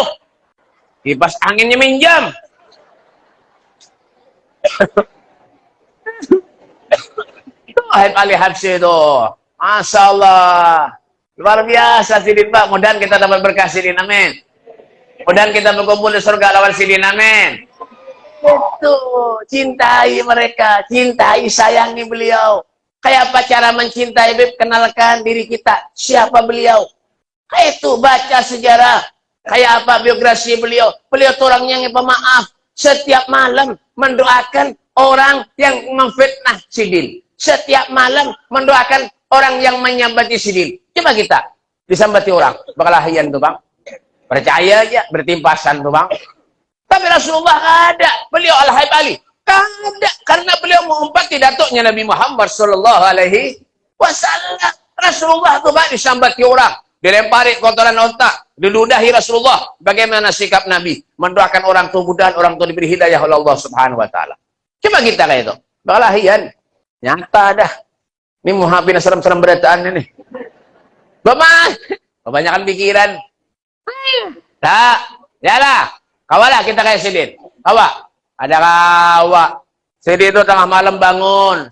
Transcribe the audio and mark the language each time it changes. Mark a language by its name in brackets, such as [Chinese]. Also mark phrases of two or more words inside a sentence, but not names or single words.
[Indonesian] Kipas anginnya minjam. Itu Habib Al-Habsyi itu. Masya Allah. [Banjar] Luar biasa sidin Pak. Mudah-mudahan kita dapat berkah sidin. Amin. Mudah kita berkumpul di surga lawan sidin, amin. [Indonesian] Itu, cintai mereka, cintai, sayangi beliau. Kayak apa cara mencintai, Beb? Kenalkan diri kita, siapa beliau. Kayak itu, baca sejarah. Kayak apa biografi beliau. Beliau itu orang yang pemaaf. [Banjar] Setiap malam mendoakan orang yang memfitnah sidin. Setiap malam mendoakan orang yang menyambati sidin. Coba kita disambati orang, bakal lahian tuh bang. Percaya aja, bertimpasan tuh bang. [Indonesian] Tapi Rasulullah ada. Beliau al-Haib Ali. Ada. Karena beliau mengumpati datuknya Nabi Muhammad [Arabic] Sallallahu Alaihi Wasallam. [Banjar] Rasulullah tuh bang disambati orang. Dilempari kotoran otak. [Indonesian] Diludahi Rasulullah. Bagaimana sikap Nabi? Mendoakan orang tua mudahan orang tua diberi hidayah oleh Allah [Arabic] Subhanahu Wa Taala. [Banjar] Coba kita kayak itu. Bakal lahian. Nyata dah. Ini muhabin serem-serem berataan ini. Bapak. Kebanyakan pikiran. Tak. Yalah. Kawalah kita kayak sidin. Kawa. Ada kawa. Sidin itu tengah malam bangun.